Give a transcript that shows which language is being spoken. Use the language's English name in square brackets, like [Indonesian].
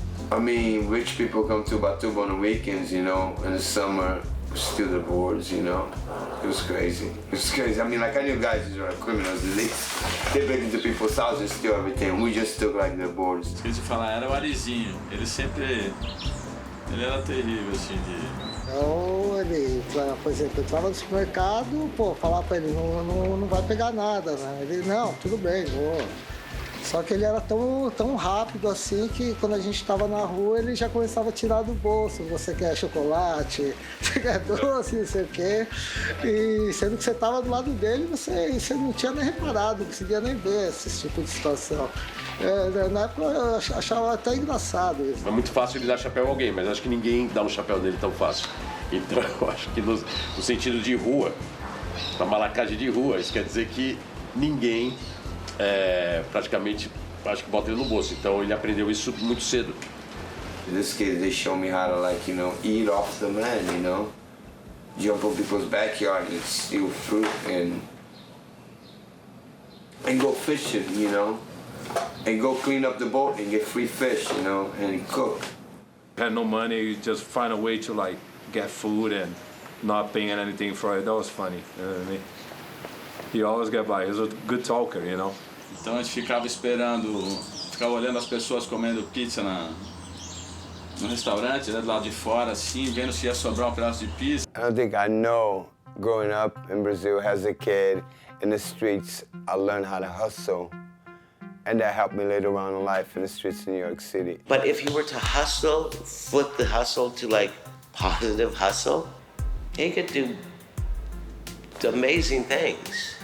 [English] I mean, rich people come to Batuba on the weekends, in the summer, steal the boards, It was crazy. It was crazy. I mean, like, I knew guys who were criminals, at least. They break into people's houses and steal everything. We just took, like, their boards. [Portuguese] Esqueci de falar, era o Arizinho. Ele era terrível, assim, de... Então, ele, por exemplo, eu estava no supermercado, falar pra ele, não vai pegar nada, né? Ele, não, tudo bem, vou. Só que ele era tão rápido assim que quando a gente estava na rua ele já começava a tirar do bolso. Você quer chocolate, você quer doce, não sei o quê. E sendo que você estava do lado dele, você não tinha nem reparado, não conseguia nem ver esse tipo de situação. Na época eu achava até engraçado isso. É muito fácil ele dar chapéu a alguém, mas acho que ninguém dá um chapéu nele tão fácil. Então eu acho que no sentido de rua, na malacagem de rua, isso quer dizer que ninguém praticamente, acho que bota ele no bolso. Então ele aprendeu isso muito cedo. [English] This kid, they show me how to eat off the man, Jump on people's backyard and steal fruit and go fishing, And go clean up the boat and get free fish, and cook. Had no money, you just find a way to get food and not paying anything for it. That was funny, you know what I mean? He always got by. He was a good talker, [Portuguese] Então a gente ficava ficava olhando as pessoas comendo pizza no restaurante, do lado de fora, assim, vendo se ia sobrar pedaço de pizza. [English] I don't think I know, growing up in Brazil as a kid, in the streets, I learned how to hustle. And that helped me later on in life in the streets of New York City. But if you were to hustle, flip the hustle to positive hustle, he could do amazing things.